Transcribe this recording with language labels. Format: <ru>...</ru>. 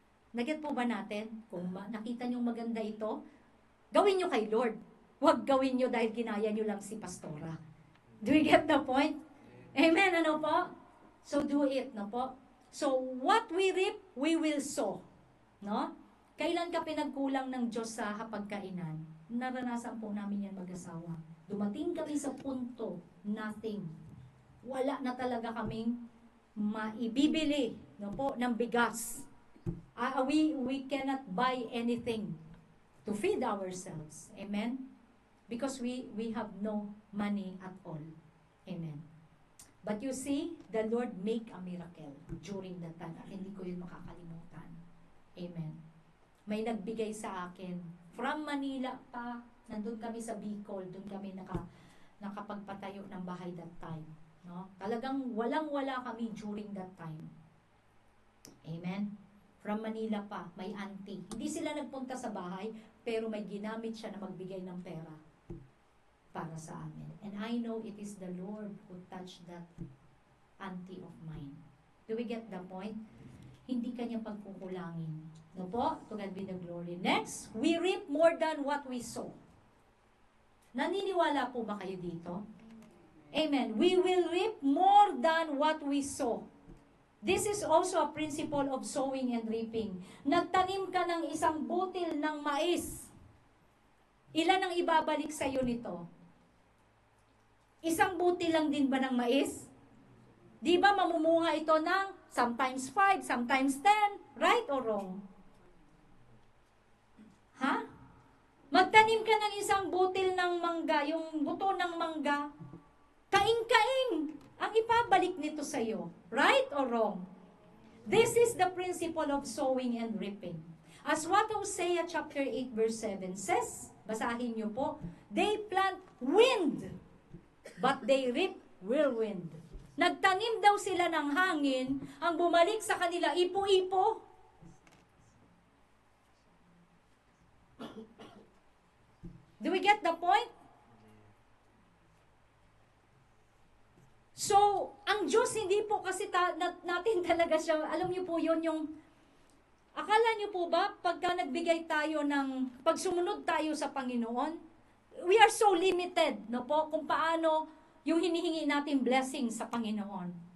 <tl>Naget po ba natin? Kung nakita nyo maganda ito, gawin nyo kay Lord. Huwag gawin nyo dahil ginaya nyo lang si Pastora.</tl> <en>Do we get the point?</en> <tl>Amen, ano po?</tl> <en>So do it, no po? So what we reap, we will sow.</en> <tl>No? Kailan ka pinagkulang ng Diyos sa hapagkainan? Naranasan po namin yan mag-asawa. Dumating kami sa punto, nothing. Wala na talaga kaming maibibili, no po, ng bigas.</tl> <en>We cannot buy anything to feed ourselves. Amen? Because we have no money at all. Amen. But you see, the Lord make a miracle during that time.</en> <tl>At hindi ko yun makakalimutan. Amen. May nagbigay sa akin. From Manila pa, nandun kami sa Bicol, doon kami nakapagpatayo ng bahay</tl> <en>that time.</en> <tl>No? Talagang walang-wala kami</tl> <en>during that time.</en> <tl>Amen. From Manila pa, may auntie. Hindi sila nagpunta sa bahay, pero may ginamit siya na magbigay ng pera para sa amin.</tl> <en>And I know it is the Lord who touched that auntie of mine. Do we get the point?</en> <tl>Hindi kanya pagkukulangin. No po?</tl> <en>To God be the glory. Next, we reap more than what we sow.</en> <tl>Naniniwala po ba kayo dito?</tl> <en>Amen. We will reap more than what we sow. This is also a principle of sowing and reaping.</en> <tl>Nagtanim ka ng isang butil ng mais. Ilan ang ibabalik sa iyo nito? Isang butil lang din ba ng mais? Di ba mamumunga ito ng</tl> <en>sometimes 5, sometimes 10, right or wrong?</en> <tl>Ha? Magtanim ka ng isang butil ng mangga, yung buto ng mangga, kaing-kaing ang ipabalik nito sa iyo.</tl> <en>Right or wrong? This is the principle of sowing and reaping. As what Hosea chapter 8 verse 7 says,</en> <tl>basahin niyo po,</tl> <en>they plant wind, but they reap whirlwind.</en> <tl>Nagtanim daw sila ng hangin, ang bumalik sa kanila, ipo-ipo.</tl> <en>Do we get the point?</en> <tl>So, ang Diyos hindi po kasi natin talaga siya, alam niyo po yun yung, akala niyo po ba, pagka nagbigay tayo pag sumunod tayo sa Panginoon,</tl> <en>we are so limited,</en> <tl>no po, kung paano yung hinihingi natin blessing sa Panginoon.</tl>